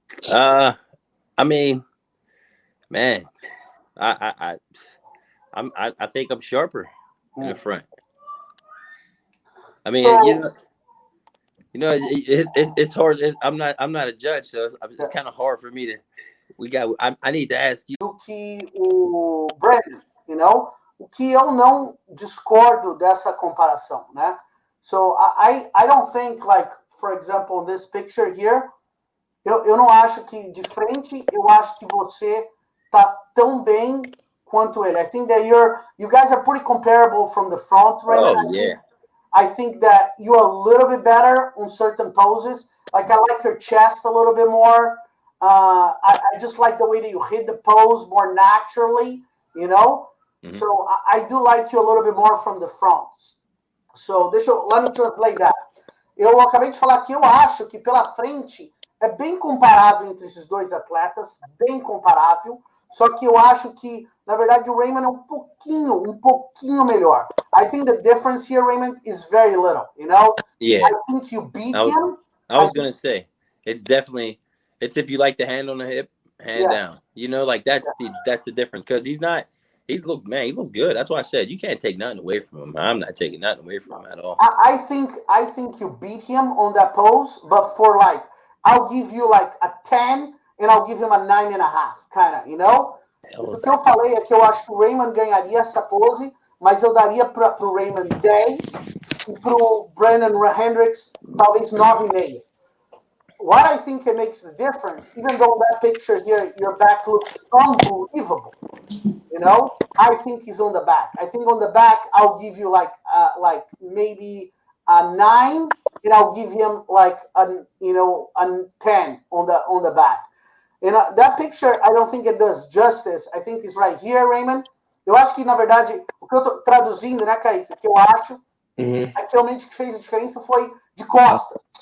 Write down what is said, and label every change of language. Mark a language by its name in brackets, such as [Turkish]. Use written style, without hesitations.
[English] I mean, man, I think I'm sharper in the front. I mean, so, it's hard. I'm not a judge, so it's kind of hard for me to. I need to ask you. [Portuguese] Do que o Brandon, o que eu não discordo dessa comparação, né? [English] So I don't think, like, for example, in this picture here, [Portuguese] eu não acho que de frente, eu acho que você tá tão bem quanto ele. [English] I think that you guys are pretty comparable from the front, right? Oh, yeah. I think that you're a little bit better on certain poses. Like, I like your chest a little bit more. I just like the way that you hit the pose more naturally, Mm-hmm. So I do like you a little bit more from the front. So let me translate that. [Portuguese] Eu acabei de falar que eu acho que pela frente é bem comparável entre esses dois atletas, bem comparável. Só que eu acho que, na verdade, o Raymond é um pouquinho melhor. [English] I think the difference here, Raymond, is very little, Yeah. I think you beat him. I was going to say, it's if you like the hand on the hip, hand down. Like that's the difference. Because he looked good. That's why I said you can't take nothing away from him. I'm not taking nothing away from him at all. I think you beat him on that pose, but for I'll give you like a 10 and I'll give him a 9.5, kind of, [Portuguese] O que eu falei é que eu acho que o Raymond ganharia essa pose, mas eu daria para o Raymond 10 e para o Brandon Hendricks talvez 9.5. [English] What I think it makes the difference, even though that picture here, your back looks unbelievable, I think he's on the back. I think on the back, I'll give you like maybe a 9, and I'll give him like a 10 on the back. And that picture, I don't think it does justice. I think it's right here, Raymond. [Portuguese] Eu acho que, na verdade, o que eu tô traduzindo, né, Caike, o que eu acho, é que realmente o que fez a diferença foi de costas.